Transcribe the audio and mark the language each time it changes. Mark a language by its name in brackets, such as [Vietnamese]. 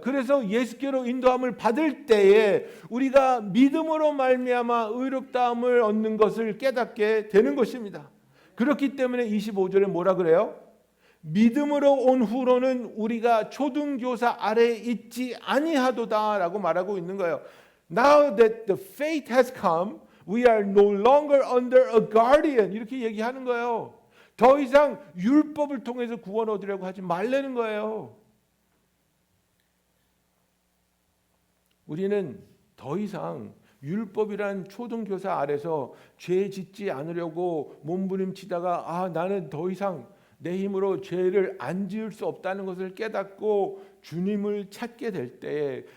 [Korean] 그래서 예수께로 인도함을 받을 때에 우리가 믿음으로 말미암아 의롭다함을 얻는 것을 깨닫게 되는 것입니다. 그렇기 때문에 25절에 뭐라 그래요? 믿음으로 온 후로는 우리가 초등교사 아래에 있지 아니하도다라고 말하고 있는 거예요. [English] Now that the faith has come, we are no longer under a guardian. [Korean] 이렇게 얘기하는 거예요. 더 이상 율법을 통해서 구원 얻으려고 하지 말라는 거예요. 우리는 더 이상 율법이란 초등교사 아래서 죄 짓지 않으려고 몸부림치다가 나는 더 이상 내 힘으로 죄를 안 지을 수 없다는 것을 깨닫고 주님을 찾게 될 때